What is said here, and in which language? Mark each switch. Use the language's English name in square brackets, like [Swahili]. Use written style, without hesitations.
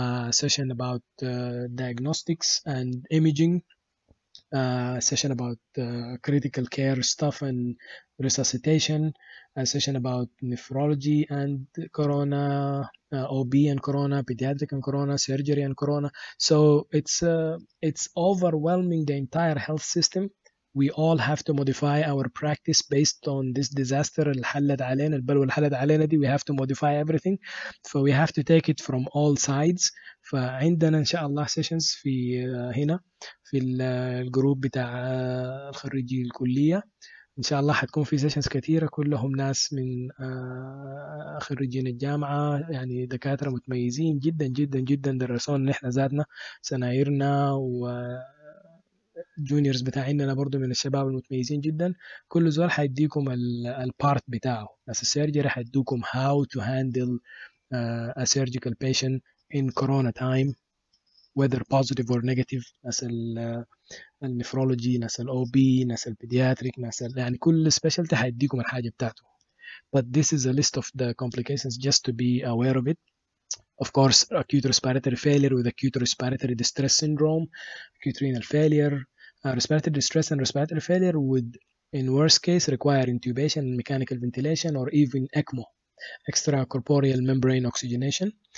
[English] session about diagnostics and imaging, session about critical care stuff and resuscitation, a session about nephrology and corona, OB and corona, pediatric and corona, surgery and corona. So it's overwhelming the entire health system. We all have to modify our practice based on this disaster [Arabic] اللي حلت علينا, البلوى اللي حلت علينا دي. [English] We have to modify everything, so we have to take it from all sides. [Arabic] فعندنا إن شاء الله sessions في هنا في الجروب بتاع الخريجي الكلية. إن شاء الله حتكون في سيشنز كثيرة, كلهم ناس من خريجين الجامعة, يعني دكاترة متميزين جدا جدا جدا, درسونا نحن ذاتنا سنايرنا جونيورز بتاعنا برضو من الشباب المتميزين جدا. كل زول حيديكم البارت بتاعه. ناس السيرجري حيدوكم [English] how to handle a surgical patient in corona time whether positive or negative. [Arabic] ناس النفرولوجي، ناس الاو بي، ناس البيدياتريك، ناس يعني كل سبيشالتي حيديكم الحاجه بتاعته. [English] But this is a list of the complications just to be aware of it. Of course, acute respiratory failure with acute respiratory distress syndrome, acute renal failure, respiratory distress and respiratory failure would, in worst case, require intubation and mechanical ventilation or even ECMO, extracorporeal membrane oxygenation.